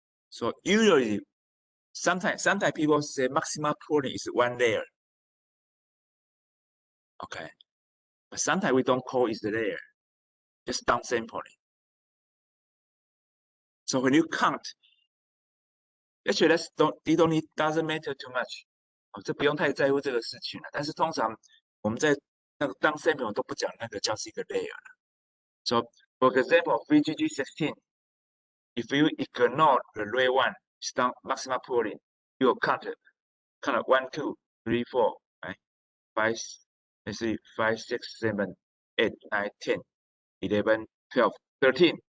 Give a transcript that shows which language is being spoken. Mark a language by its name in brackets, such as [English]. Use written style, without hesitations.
[English] So usually, sometimes people say maximum pooling is 1 layer. Okay, but sometimes we don't call it the layer, just downsampling. So when you count, actually doesn't matter too much. [Chinese] 这不用太在乎这个事情了。但是通常我们在那个downsampling都不讲那个叫是一个 layer 了。 [English] So for example, VGG 16, if you ignore the red one, it's down maximum pooling, you will count 1, 2, 3, 4, right? 5, let's see, 5, 6, 7, 8, 9, 10, 11, 12, 13.